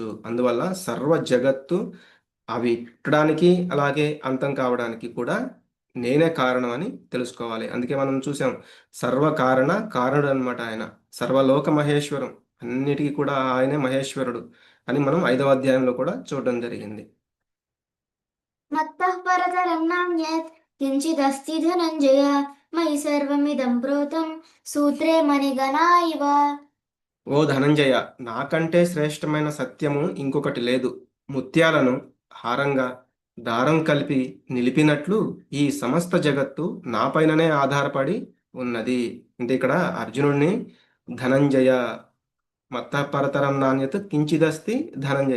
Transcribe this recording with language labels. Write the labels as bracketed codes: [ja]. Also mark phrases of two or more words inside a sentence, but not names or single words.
[te] అందువల్ల సర్వ జగత్తు అవి పుట్టడానికి అలాగే అంతం కావడానికి కూడా నేనే కారణం అని తెలుసుకోవాలి. అందుకే మనం చూసాం, సర్వకారణ కారణుడు అనమాట ఆయన. సర్వలోక మహేశ్వరం, అన్నిటికీ కూడా ఆయనే మహేశ్వరుడు అని మనం 5వ అధ్యాయంలో కూడా చూడడం జరిగింది. [sa] मत्तः परतरं नान्यत् किञ्चिदस्ति धनञ्जय मयि सर्वमिदं प्रोतं सूत्रे मणिगणा इव। [te] ఓ ధనంజయ, నాకంటే శ్రేష్టమైన సత్యము ఇంకొకటి లేదు. ముత్యాలను హారంగా దారం కలిపి నిలిపినట్లు ఈ సమస్త జగత్తు నాపైననే ఆధారపడి ఉన్నది. అంటే ఇక్కడ అర్జునుడిని ధనంజయ, [sa] మత్తపరతరం నాణ్యత కించిదస్తి ధనంజయ.